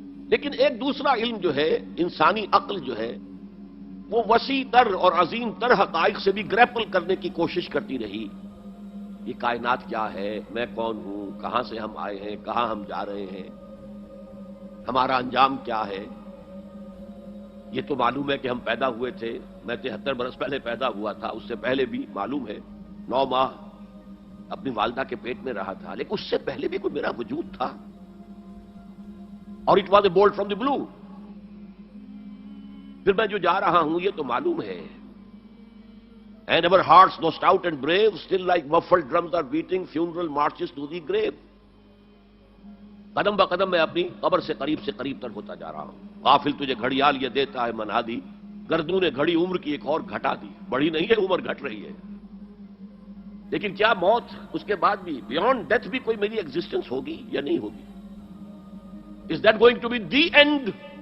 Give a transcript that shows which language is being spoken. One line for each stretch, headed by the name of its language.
Urdu: لیکن ایک دوسرا علم جو ہے، انسانی عقل جو ہے، وہ وسیع تر اور عظیم تر حقائق سے بھی گریپل کرنے کی کوشش کرتی رہی۔ یہ کائنات کیا ہے، میں کون ہوں، کہاں سے ہم آئے ہیں، کہاں ہم جا رہے ہیں، ہمارا انجام کیا ہے۔ یہ تو معلوم ہے کہ ہم پیدا ہوئے تھے، میں 73 برس پہلے پیدا ہوا تھا، اس سے پہلے بھی معلوم ہے 9 ماہ اپنی والدہ کے پیٹ میں رہا تھا، لیکن اس سے پہلے بھی کوئی میرا وجود تھا، اور
English: It was a bolt from the blue.
Urdu: پھر میں جو جا رہا ہوں یہ تو معلوم ہے.
English: And our hearts, though stout and brave, still like muffled drums are beating funeral marches to the grave.
Urdu: قدم با قدم میں اپنی قبر سے قریب تر ہوتا جا رہا ہوں. غافل تجھے گھڑیال یہ دیتا ہے منادی، گردوں نے گھڑی عمر کی ایک اور گھٹا دی. بڑھی نہیں ہے عمر، گھٹ رہی ہے. لیکن کیا موت اس کے بعد بھی،
English: beyond death
Urdu: بھی کوئی میری ایگزسٹنس ہوگی یا نہیں ہوگی؟
English: Is that going to be the end?